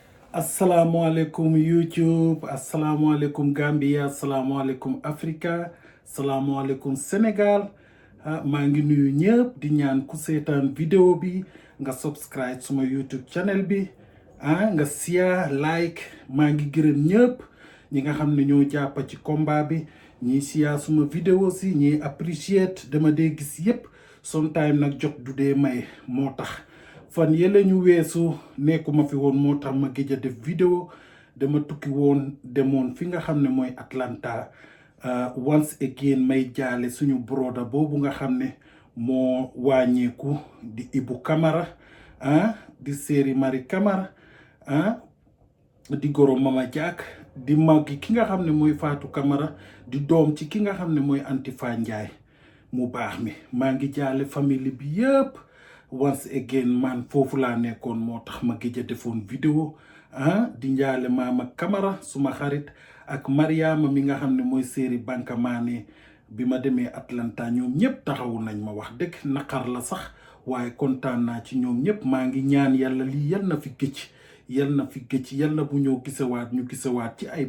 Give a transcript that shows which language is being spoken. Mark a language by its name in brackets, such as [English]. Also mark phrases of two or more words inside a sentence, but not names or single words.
[Wolof] Assalamualaikum YouTube, assalamualaikum Gambia, assalamualaikum Africa, assalamualaikum Sénégal. maa ngi nuyu ñëpp di ñaan ku seetaan vidéo bi nga subscribe suma YouTube channel bi nga [English] share like. [Wolof] maa ngi gërëm ñëpp ñi nga xam ne ñoo jàpp ci combat bi ñi share suma vidéo si ñi appreciate dama dee gis yépp sometime nag jot du dee may moo tax fan yële ñu weesu nekkuma fi woon moo tax ma gëj a def vidéo dama tukki woon demoon fi nga xam ne mooy Atlanta [English] once again [Wolof] may jaale suñu broda boobu nga xam ne moo wàññeeku di Ibu Camara di séeri Mari Camara di goro Mama Jack di màggi ki nga xam ne mooy Fatou Camara di doom ci ki nga xam ne mooy Antifa Njaay mu baax mi maa ngi jaale famille bi yëpp [English] once again [Wolof] man foofu laa nekkoon moo tax ma gëj a defoon vidéo di njaale Mama Camara suma xarit ak Mariama mi nga xam ne mooy séeri Banka Maane bi ma demee Atlanta ñoom ñëpp taxawu nañ ma wax dëgg naqar la sax waaye kontaan naa ci ñoom ñëpp maa ngi ñaan yàlla lii yal na fi gëcc yal na fi gëcc yal na bu ñëw gisewaat ñu gisewaat ci ay